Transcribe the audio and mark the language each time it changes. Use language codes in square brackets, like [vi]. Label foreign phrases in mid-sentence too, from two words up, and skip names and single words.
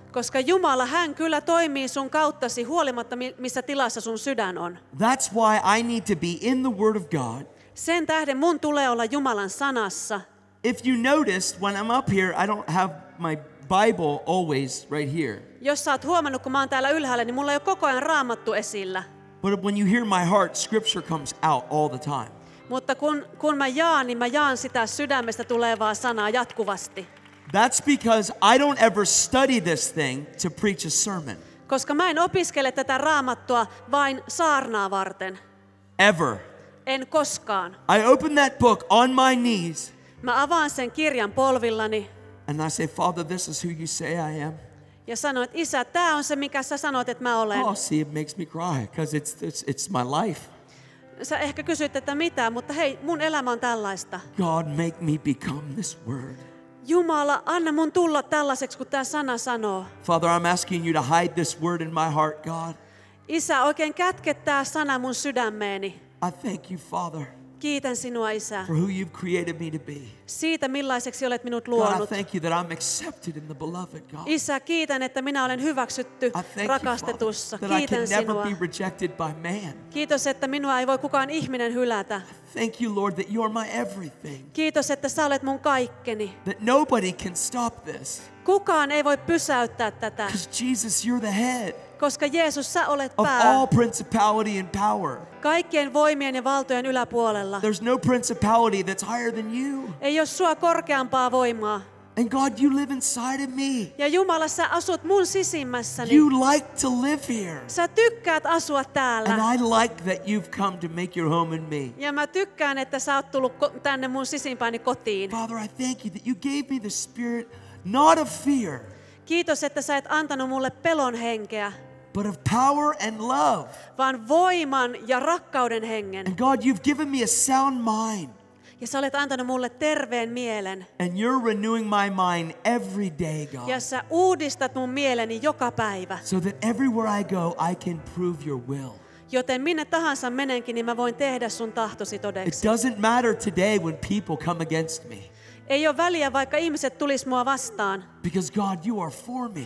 [fi] Koska Jumala, hän kyllä toimii sun kauttasi huolimatta missä tilassa sun sydän on. [en] That's why I need to be in the Word of God. [fi] Sen tähden mun tulee olla Jumalan sanassa. [en] If you noticed, when I'm up here, I don't have my Bible always right here. [fi] Jos sä oot huomannut, kun mä oon täällä ylhäällä, niin mulla ei ole koko ajan Raamattu esillä. [en] But when you hear my heart, Scripture comes out all the time. [fi] Mutta kun mä jaan, niin mä jaan sitä sydämestä tulevaa sanaa jatkuvasti. [en] That's because I don't ever study this thing to preach a sermon. [fi] Koska mä en opiskele tätä Raamattua vain saarnaa varten. [en] Ever. [fi] En koskaan. [en] I open that book on my knees [fi] Mä avaan sen kirjan polvillani [en] and I say, Father, this is who you say I am. [fi] ja sanon, että Isä, tää on se, mikä sä sanoit, että mä olen. [en] Oh, see, it makes me cry because it's my life. [fi] Sä ehkä kysyt, että mitä, mutta hei, mun elämä on tällaista. [en] God, make me become this word. [fi] Jumala, anna mun tulla tällaiseksi, kun tää sana sanoo. [en] Father, I'm asking you to hide this word in my heart, God. [fi] Isä, oikein kätke tää sana mun sydämeeni. [en] I thank you, Father, [fi] Kiitän sinua, Isä, [en] for who you've created me to be. [fi] siitä millaiseksi olet minut [en] God, I [fi] luonut. [en] thank you that I'm accepted in the beloved, God. [fi] Isä, kiitän, että minä olen hyväksytty [en] I thank you, [fi] rakastetussa. [en] Father, that I [fi] Kiitän [en] can never [fi] sinua. [en] be rejected by man. [fi] Kiitos, että minua ei voi kukaan ihminen hylätä. [en] Thank you, Lord, that you're my everything. [fi] Kiitos, että sä olet mun kaikkeni. [en] That nobody can stop this. [fi] Kukaan ei voi pysäyttää tätä, [en] Because Jesus, you're the head [fi] koska Jeesus, sä olet [en] of [fi] pää. [en] all principality and power. [fi] Kaikkien voimien ja valtojen yläpuolella. [en] There's no principality that's higher than you. [fi] Ei ole sua korkeampaa voimaa. [en] And God, you live inside of me. [fi] Ja Jumala, sä asut mun sisimmässäni. [en] You like to live here. [fi] Sä tykkäät asua täällä. [en] And I like that you've come to make your home in me. [fi] Ja mä tykkään, että sä oot tullut tänne mun sisimpääni kotiin. [en] Father, I thank you that you gave me the spirit not of fear, [fi] Kiitos, että sä et antanut mulle pelon henkeä, [en] but of power and love. [fi] vaan voiman ja rakkauden hengen. [en] And God, you've given me a sound mind. [fi] Ja sä olet antanut mulle terveen mielen. [en] And you're renewing my mind every day, God. [fi] Ja sä uudistat mun mieleni joka päivä. [en] So that everywhere I go, I can prove your will. [fi] Joten minne tahansa menenkin, niin mä voin tehdä sun tahtosi [en] It [fi] todeksi. [en] doesn't matter today when people come against me. [fi] Ei ole väliä, vaikka ihmiset tulis mua vastaan. [en] Because God, you are for me.